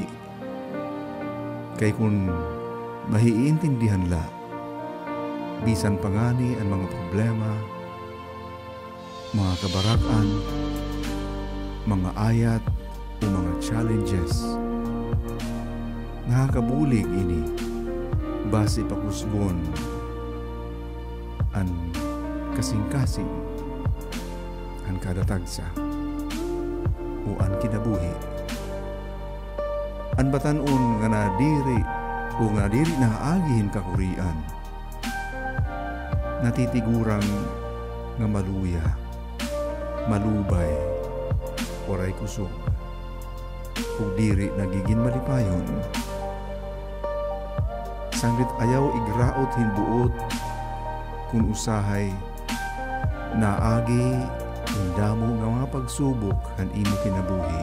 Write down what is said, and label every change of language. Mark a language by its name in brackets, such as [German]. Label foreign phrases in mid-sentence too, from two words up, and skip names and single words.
[Waray] Kay kung mahiintindihan la, bisan pangani ang mga problema, mga kabarakan, mga ayat o mga challenges. Nakakabulig ini, base pakusgon, ang kasing-kasing, ang kadatagsa, o ang kinabuhi. Ang batanon nga nadiri o nga diri na agihin kakurian, natitigurang nga maluya, malubay, oray kusog, o diri nagiging malipayon. Sanglit ayaw igraot hinbuot, kung usahay, naagi, indamo nga mga pagsubok han imo kinabuhi.